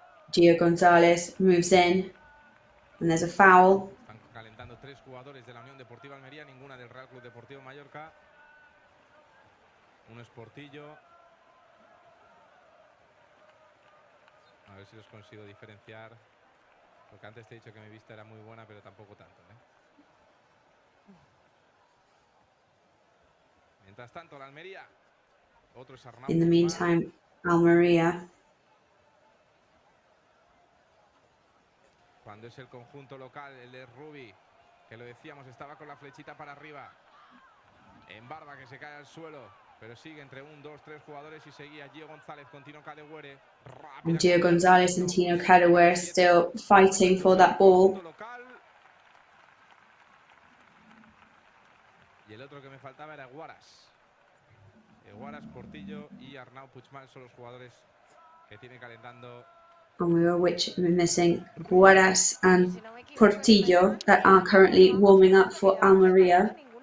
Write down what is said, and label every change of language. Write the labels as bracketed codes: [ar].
[en] Gio González moves in, and there's a foul. [es] Están calentando 3 jugadores de la Unión Deportiva Almería, ninguna del Real Club Deportivo Mallorca. Uno es Portillo. A ver si los consigo diferenciar. Porque antes te he dicho que mi vista era muy buena, pero tampoco tanto, ¿eh? Mientras tanto, la Almería. Otro es Arnau. [en] In the meantime, Almería. [es] Cuando es el conjunto local, el de Rubi, que lo decíamos, estaba con la flechita para arriba. En Barba, que se cae al suelo, pero sigue entre 1, 2, 3 jugadores y seguía Gio González con Tino Kadewere. [en] Gio González and Tino Kadewere still fighting for that ball. [es] Y el otro que me faltaba era Guaras. Guaras, Portillo y Arnau Puigmal son los jugadores que tiene calentando. [en] And we were missing Guaras and Portillo that are currently warming up for Almería.